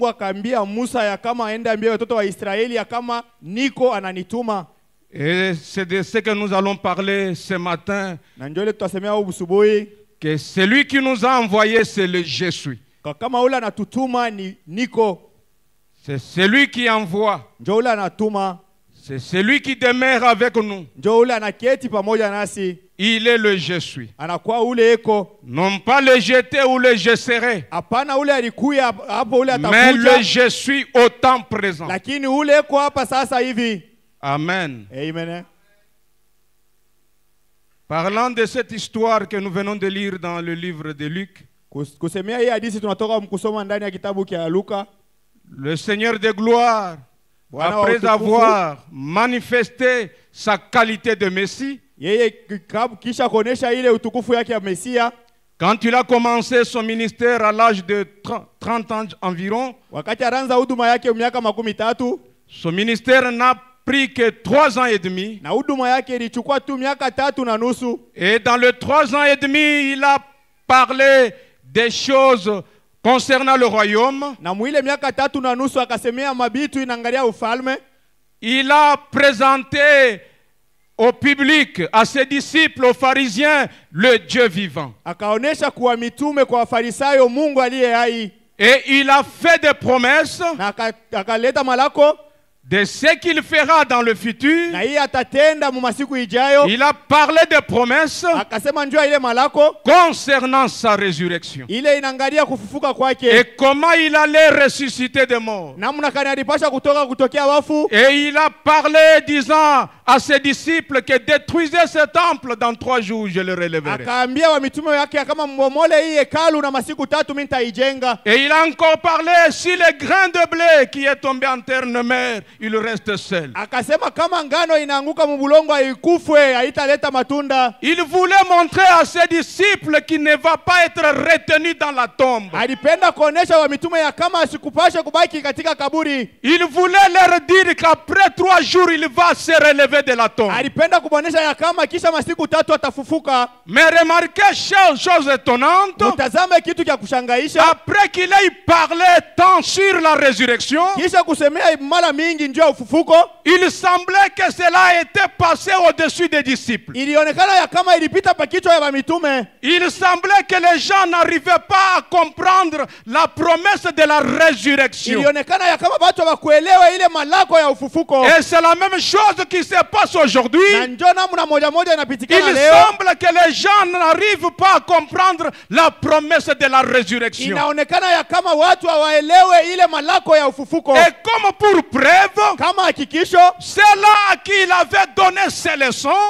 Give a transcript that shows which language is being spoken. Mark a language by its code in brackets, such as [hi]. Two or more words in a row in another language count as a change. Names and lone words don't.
[fr] Et c'est de ce que nous allons parler ce matin, que celui qui nous a envoyé, c'est le Je suis. C'est celui qui envoie. [sw] njo ule anatuma, [fr] C'est celui qui demeure avec nous. [sw] njo ule anaketi pamoja nasi, [fr] Il est le je suis. [sw] anakuwa ule eko. [fr] Non pas le jeter ou le je serai, [sw] Hapana ule alikuya hapo, ule [fr] mais le [sw] atakuja, [fr] je suis au temps présent. [sw] lakini ule eko hapa sasa hivi. Amen. Amen. [fr] Parlant de cette histoire que nous venons de lire dans le livre de Luc, [sw] Kusemea hii hadithi tunatoka kusoma ndani ya kitabu cha Luka. [fr] le Seigneur de gloire, [sw] Bwana wa [fr] après [sw] utukufu, [fr] avoir manifesté sa qualité de Messie, [sw] yeye kisha kuonesha ile utukufu yake ya Mesia, [fr] quand il a commencé son ministère à l'âge de 30 ans environ, [sw] wakati aranza huduma yake miaka 13, [fr] son ministère n'a pris que 3 ans et demi. [sw] na huduma yake ilichukua tu miaka 3.5. [fr] Et dans les 3 ans et demi, il a parlé des choses concernant le royaume. [sw] Na mwile miaka 3.5 akasemea mabitu inaangalia ufalme. [fr] Il a présenté au public, à ses disciples, aux pharisiens, le Dieu vivant. [sw] Akaonesha kuwa mitume kwa Wafarisayo Mungu aliye hai. [fr] Et il a fait des promesses [sw] Na akaleta malako [fr] de ce qu'il fera dans le futur. [sw] na hii atatenda mu masiku ijayo. [fr] Il a parlé des promesses [sw] Akasema njoo ile malako [fr] concernant sa résurrection. [sw] ile inaangalia kufufuka kwake. [fr] Et comment il allait ressusciter des morts. [sw] Namna kani alipasha kutokea wafu. [fr] Et il a parlé disant à ses disciples que détruisez ce temple, dans 3 jours je le relèverai. [sw] Akaambia wa mitume wake kama mbomole hii hekalu na masiku 3 mimi nitaijenga. [fr] Et il a encore parlé, si le grain de blé qui est tombé en terre ne meurt, il reste seul. [sw] Akasema kama ngano inaanguka mbulongo haikufwe haitaleta matunda. [fr] Il voulait montrer à ses disciples qu'il ne va pas être retenu dans la tombe. [sw] Alipenda kuonesha wa mitume ya kama asikupashe kubaki katika kaburi. [fr] Il voulait leur dire qu'après 3 jours il va se relever de la tombe. [sw] Alipenda kuonesha ya kama kisha masiku 3 atafufuka. [fr] Mais remarquez chose étonnante. [sw] Mtazame kitu cha kushangaisha. [fr] Après qu'il ait parlé tant sur la résurrection, [sw] Kisha kusemea mara mingi njoo ufufuko. [fr] il semblait que cela était passé au-dessus des disciples. [sw] Ilionekana ya kama ilipita pa kichwa ya mitume. [fr] Il semblait que les gens n'arrivaient pas à comprendre la promesse de la résurrection. [sw] Ilionekana ya kama watu hawakuelewa ile malako ya ufufuko. [fr] Et c'est la même chose qui se passe aujourd'hui. [sw] Na njoo namna moja inapitikana [fr] Il [sw] leo. [fr] semble que les gens n'arrivent pas à comprendre la promesse de la résurrection. [sw] Inaonekana ya kama watu hawaelewe ile malako ya ufufuko. [fr] Et comme pour preuve, [sw] Kama hakikisho [fr] c'est là qu'il avait donné ses leçons.